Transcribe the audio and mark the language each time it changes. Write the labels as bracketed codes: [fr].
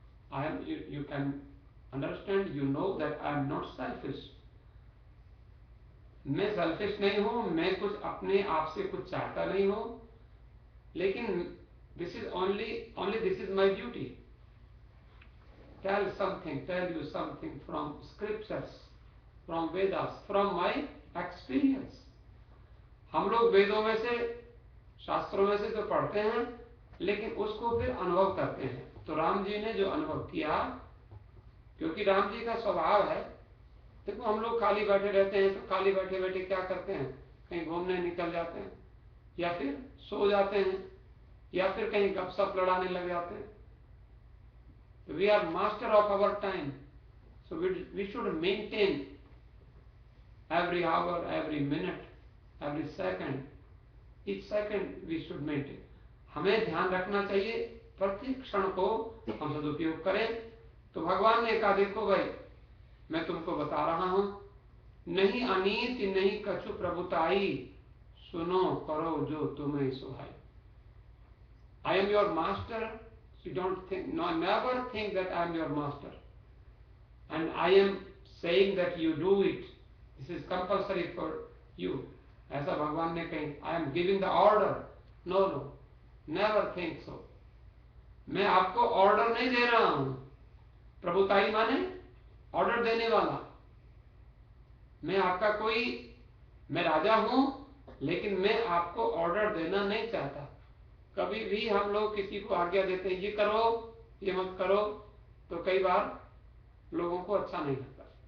[en] I am, you can understand, you know that I am not selfish. [hi] मैं selfish नहीं हूं, मैं कुछ अपने आप से कुछ चाहता नहीं हूं, लेकिन [en] this is only this is my duty. Tell you something from scriptures from Vedas, from my experience. [hi] हम लोग वेदों में से, शास्त्रों में से तो पढ़ते हैं, लेकिन उसको फिर अनुभव करते हैं। तो राम जी ने जो अनुभव किया, क्योंकि राम जी का स्वभाव है, देखो हम लोग खाली बैठे रहते हैं तो खाली बैठे बैठे क्या करते हैं, कहीं घूमने निकल जाते हैं, या फिर सो जाते हैं, या फिर कहीं गपशप लड़ाने लग जाते हैं। [en] We are master of our time, so we should maintain every hour, every minute, every second, each second we should maintain. [hi] हमें ध्यान रखना चाहिए, प्रत्येक क्षण को हम सदुपयोग करें। तो भगवान ने कहा, देखो भाई, मैं तुमको बता रहा हूं, नहीं अनीति नहीं कछु प्रभुताई, सुनो करो जो तुम्हें सुहाई। [en] I am your master, you don't think, no, never think that I am your master and I am saying that you do it, this is compulsory for you, [hi] ऐसा भगवान ने कहीं, [en] I am giving the order, no, never think so, [hi] मैं आपको order नहीं दे रहा हूं। प्रभुताई माने ऑर्डर देने वाला। मैं आपका कोई, मैं राजा हूं, लेकिन मैं आपको ऑर्डर देना नहीं चाहता। कभी भी हम लोग किसी को आज्ञा देते हैं, ये करो, ये मत करो, तो कई बार लोगों को अच्छा नहीं लगता।